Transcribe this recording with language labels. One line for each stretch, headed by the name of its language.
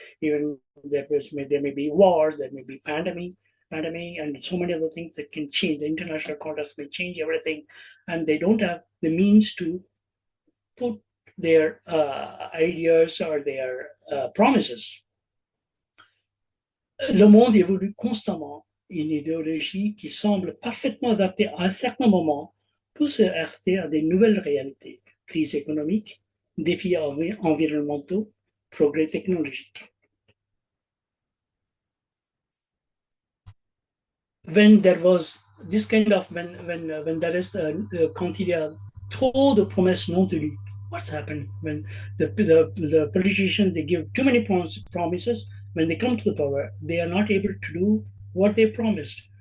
English: Even there may be wars, there may be pandemic, and so many other things that can change. The international context may change everything, and they don't have the means to put their ideas or their promises.
French: Le monde évolue constamment. Une idéologie qui semble parfaitement adaptée à un certain moment peut se heurter à des nouvelles réalités, crise économique, défis environnementaux, progrès technologique.
English: When there was this kind of, when there is
French: quand il y a trop de promesses non tenues,
English: what's happened? When the politicians, they give too many promises, when they come to the power, they are not able to do what they promised.